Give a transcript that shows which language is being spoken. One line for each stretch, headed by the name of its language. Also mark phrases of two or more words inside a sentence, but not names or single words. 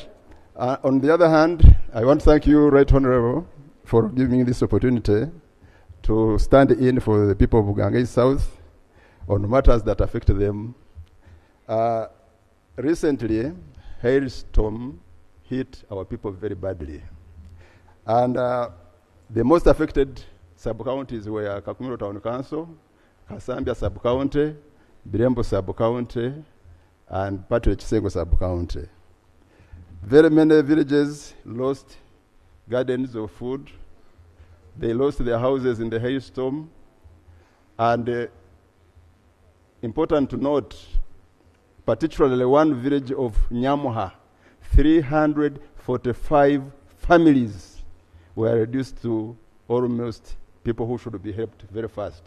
English: On the other hand, I want to thank you, Right Honourable, for giving me this opportunity to stand in for the people of Bugangai South on matters that affect them. Recently, hailstorm hit our people very badly. And the most affected sub-counties were Kakumiro Town Council, Kasambia sub-county, Birembo sub-county, and partly Chisengo sub-county. Very many villages lost gardens of food. They lost their houses in the hailstorm. And important to note, particularly one village of Nyamuha, 345 families were reduced to almost people who should be helped very fast.